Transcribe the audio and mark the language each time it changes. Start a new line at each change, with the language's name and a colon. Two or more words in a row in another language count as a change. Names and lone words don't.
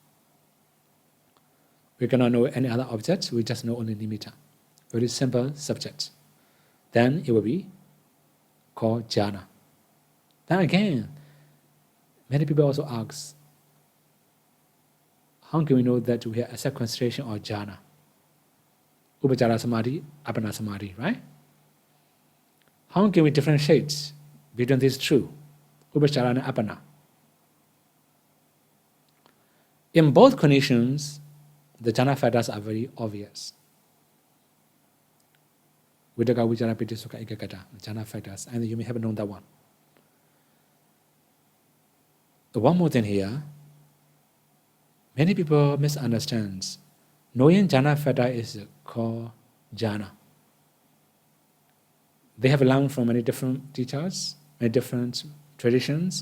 English: We cannot know any other objects, we just know only nimitta. Very simple subject. Then it will be called jhana. Then again, many people also ask, how can we know that we have a concentration or jhana?
Pali: Upachara samadhi, apana samadhi,
English: right? How can we differentiate between these two, upachara and apana? In both conditions, the jhana factors are very obvious.
Pali: Vidaka, vichara, piti, sukha, ekagata, jhana
English: factors, and you may have known that one. One more thing here, many people misunderstand. Knowing jhana factor is called jhana. They have learned from many different teachers, many different traditions.